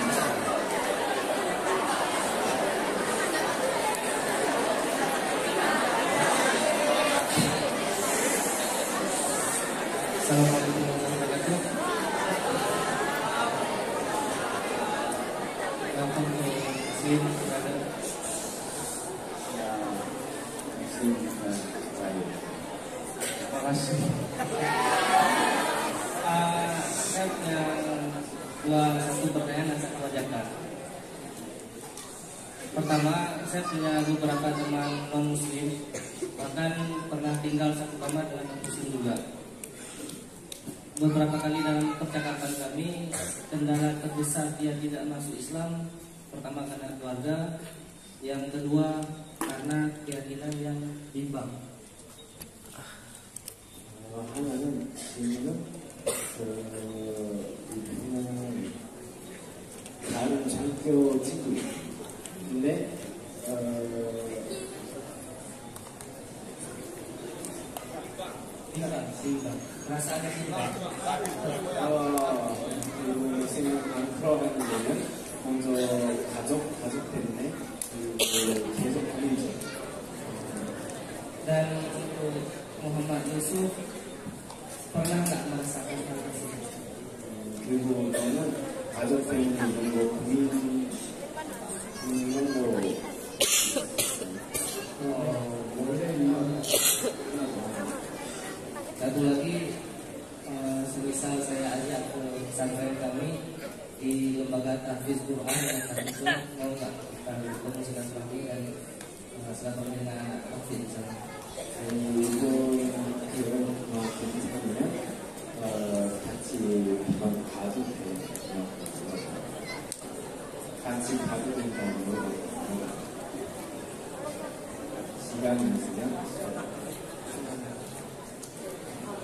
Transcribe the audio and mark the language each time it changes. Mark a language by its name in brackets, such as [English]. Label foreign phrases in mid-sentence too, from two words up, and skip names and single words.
[Arabic] السلام عليكم ورحمة الله وبركاته. [English] Welcome to Muslim brother. [Indonesian] Ya, Muslim saya. Terima kasih. Saya punya satu pertanyaan dan satu ajakan. Pertama, saya punya beberapa teman non Muslim, bahkan pernah tinggal satu kamar dengan non Muslim juga. Beberapa kali dalam percakapan kami, kendala terbesar dia tidak masuk Islam, pertama karena keluarga, yang kedua karena keyakinan yang bimbang. [Korean] 하나는 질문은 이분은 다른 장교 친구 근데 [Indonesian] bimbang. Perasaannya bimbang. [Korean] 그리고 생각만 풀어가는 데는 먼저 가족 때문에 계속 고민이죠. [Indonesian] Dan untuk Muhammad Yusuf pernah nggak merasakan hal tersebut? [Korean] 그리고 저는 가족 때문에 이런 거 고민 이런 거 [Indonesian] Satu lagi, semisal saya ajak ke pesantren kami di lembaga tahfiz Quran yang kami itu mau nggak kita bertemu silaturahmi dan silaturahmi dengan anak tahfiz di sana. [Korean] 그리고 이런 괜찮으면 같이 한번 가도 돼요. 같이 가도 된다고 시간이 있으면